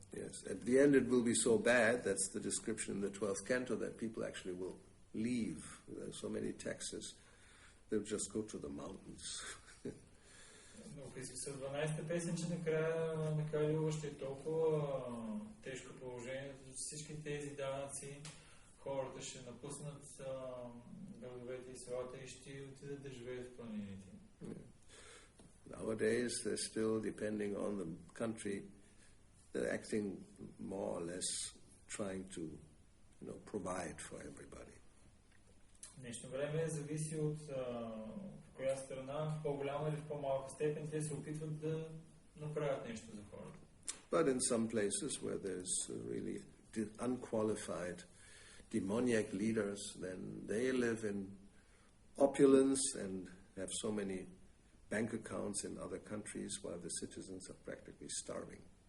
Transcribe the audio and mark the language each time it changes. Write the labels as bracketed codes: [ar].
[en] Yes, at the end it will be so bad, that's the description in the 12th canto, that people actually will leave. There are so many taxes, they'll just go to the mountains. [bg] Но описва 12-та песен, че накрая на Кали-юга ще е толкова тежко положение, че всички тези данъци хората ще напуснат градовете и селата и ще отидат да живеят в планините. [en] Nowadays, they're still, depending on the country, they're acting more or less trying to, provide for everybody. [bg] В днешно време зависи от в коя страна, в по-голяма или в по-малка степен, те се опитват да направят нещо за хората. [en] But in some places where there's really unqualified demoniac leaders, then they live in opulence and have so many bank accounts in other countries while the citizens are practically starving.